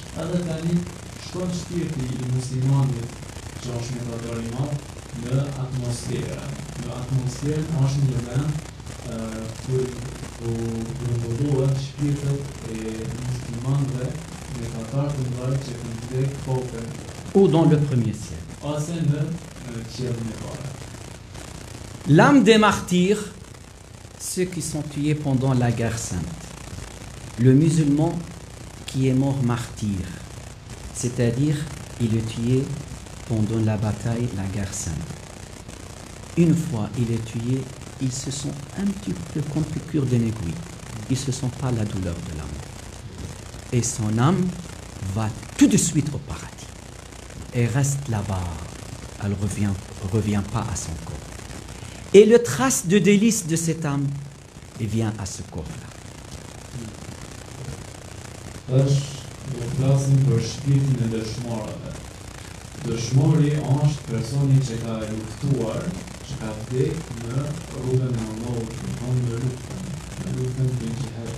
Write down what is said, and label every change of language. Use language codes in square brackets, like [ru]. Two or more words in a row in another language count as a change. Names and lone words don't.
[sq] Edhe tani shkon shpirti I muslimanit që është mëkatar I madh në atmosferë. Në atmosferë është një vend kur rëndërohet shpirtet e muslimanëve mëkatar të mëdhenj që kanë vdekur kokën. [fr] Ou dans le premier ciel. [sq] Ose në qiellin e parë. [fr] L'âme des martyrs, ceux qui sont tués pendant la guerre sainte. Le musulman qui est mort martyr, c'est-à-dire il est tué pendant la bataille, la guerre sainte. Une fois il est tué, il se sent un petit peu comme piqûre d'une aiguille. Il ne se sent pas la douleur de la mort. Et son âme va tout de suite au paradis. Et reste là-bas. Elle ne revient pas à son corps. Et le trace de délice de cette âme vient à ce corps-là. [sq] Do flasim për shpirtin e dëshmorëve. Dëshmori është personi që ka luftuar, që ka vdek në rrugën e Allahut, në thonë në luftën për gjihad.